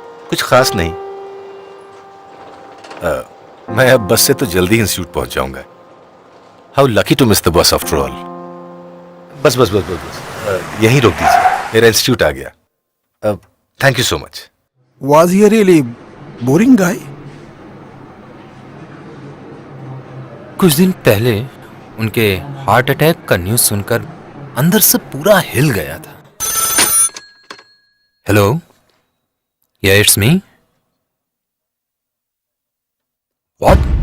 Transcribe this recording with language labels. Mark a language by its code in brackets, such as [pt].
[hi] कुछ खास नहीं। मैं अब बस से तो जल्दी इंस्टीट्यूट पहुंच जाऊंगा। [en] How lucky to miss the bus after all. [hi] बस बस बस बस बस यहीं रोक दीजिए, मेरा इंस्टीट्यूट आ गया। [en] Thank you so much. Was he a really boring guy? [hi] कुछ दिन पहले उनके हार्ट अटैक का न्यूज सुनकर अंदर से पूरा हिल गया था। [en] Hello, yeah it's me. What?